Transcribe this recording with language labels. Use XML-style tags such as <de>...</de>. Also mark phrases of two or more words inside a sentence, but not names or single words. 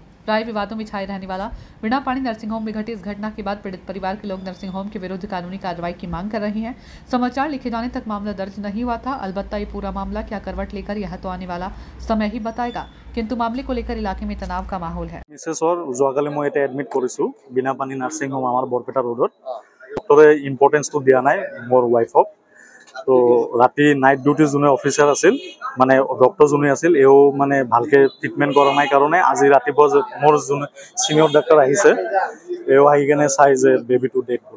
<hi>प्राय विवादों में छाए रहने वाला बीनापानी नर्सिंग होम में घटी इस घटना के बाद पीड़ित परिवार के लोग नर्सिंग होम के विरुद्ध कानूनी कार्रवाई की मांग कर रहे हैं। समाचार लिखे जाने तक मामला दर्ज नहीं हुआ था। अलबत्ता ये पूरा मामला क्या करवट लेकर यह तो आने वाला समय ही बताएगा, किंतु मामले को लेकर इलाके में तनाव का माहौल है।</hi> <as>যোৱাকালি মই এটা এডমিট কৰিছো बीनापानी নাৰ্ছিং হোম আমাৰ বৰপেটা ৰোডত। ডক্টৰে ইম্পৰ্টেন্সটো দিয়া নাই মোৰ ৱাইফক। তো ৰাতি নাইট ডিউটি যোনে অফিচাৰ আছিল মানে ডক্টৰ যোনে আছিল এও মানে ভালকে ট্ৰিটমেণ্ট কৰা নাই কাৰণে আজি ৰাতিপুৱা মোৰ যোনে সিনিয়ৰ ডক্টৰ আহিছে এও আহি কেনে চাই যে বেবিটো ডেড বুলি।</as>